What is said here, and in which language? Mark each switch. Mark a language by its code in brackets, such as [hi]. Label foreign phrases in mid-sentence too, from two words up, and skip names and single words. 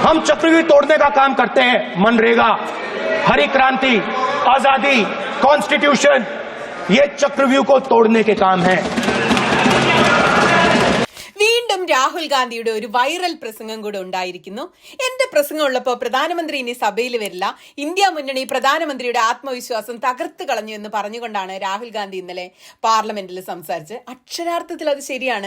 [hi] हम चक्रव्यूह तोड़ने का काम करते हैं। मनरेगा, हरी क्रांति, आजादी, कॉन्स्टिट्यूशन, ये चक्रव्यूह को तोड़ने के काम है। [ml] വീണ്ടും രാഹുൽ ഗാന്ധിയുടെ ഒരു വൈറൽ പ്രസംഗം കൂടെ ഉണ്ടായിരിക്കുന്നു. എന്റെ പ്രസംഗം ഉള്ളപ്പോൾ പ്രധാനമന്ത്രി ഇനി സഭയിൽ വരില്ല, ഇന്ത്യ മുന്നണി പ്രധാനമന്ത്രിയുടെ ആത്മവിശ്വാസം തകർത്ത് കളഞ്ഞു എന്ന് പറഞ്ഞുകൊണ്ടാണ് രാഹുൽ ഗാന്ധി ഇന്നലെ പാർലമെന്റിൽ സംസാരിച്ച്. അക്ഷരാർത്ഥത്തിൽ അത് ശരിയാണ്.